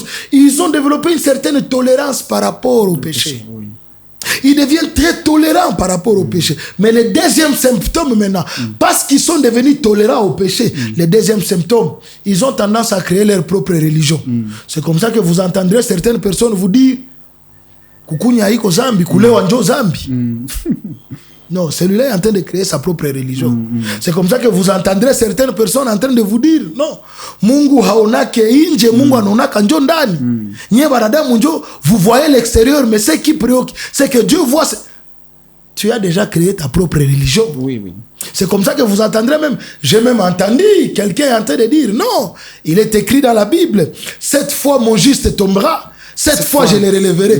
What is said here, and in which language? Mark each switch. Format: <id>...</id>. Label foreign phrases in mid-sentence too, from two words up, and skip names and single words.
<fr>Ils ont développé une certaine tolérance par rapport au péché. Ils deviennent très tolérants par rapport au péché. Mais le deuxième symptôme maintenant, parce qu'ils sont devenus tolérants au péché, le deuxième symptôme, ils ont tendance à créer leur propre religion. C'est comme ça que vous entendrez certaines personnes vous dire</fr> <sw>Kukunya iko zambi, kulewa njo zambi.</sw> <fr>Non, celui-là est en train de créer sa propre religion. C'est comme ça que vous entendrez certaines personnes en train de vous dire, non,</fr> <sw>Mungu haonake inje, Mungu anaonaka njo ndani. Nye baradamu njo,</sw> <fr>vous voyez l'extérieur, mais ce qui préoccupe, c'est que Dieu voit... Tu as déjà créé ta propre religion. Oui, oui. C'est comme ça que vous entendrez même. J'ai même entendu quelqu'un en train de dire, non, il est écrit dans la Bible, 7 fois mon juste tombera. 7 fois je le relèverai.</fr>